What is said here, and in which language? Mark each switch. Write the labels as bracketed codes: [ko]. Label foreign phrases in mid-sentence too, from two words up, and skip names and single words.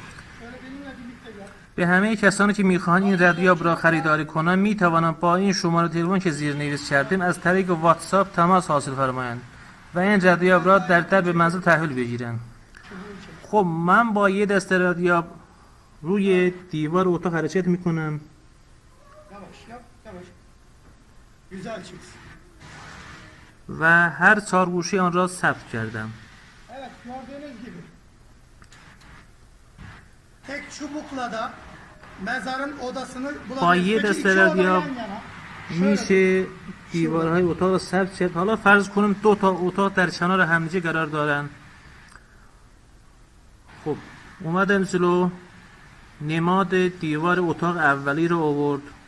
[fa] به همه کسانی که میخواهند این ردیاب را خریداری کنند میتوانند با این شماره تلفن که زیر نویس کردیم از طریق واتساپ تماس حاصل فرمایند و این ردیاب را در به منزل تحویل بگیرند. خب من با یه دسته ردیاب روی دیوار اتاق حرکت میکنم. و هر 4 گوشه آن را ثبت کردم. [tr] Evet, gördüğünüz gibi. Tek çubukla da mezarın odasını [fa] با یه دسته ردیاب میشه دیوارهای اتاق را ثبت کرد. حالا فرض کنیم 2 تا اتاق در کنار همدیگه قرار دارن. خب اومدم جلو، نماد دیوار اتاق اولی رو آورد.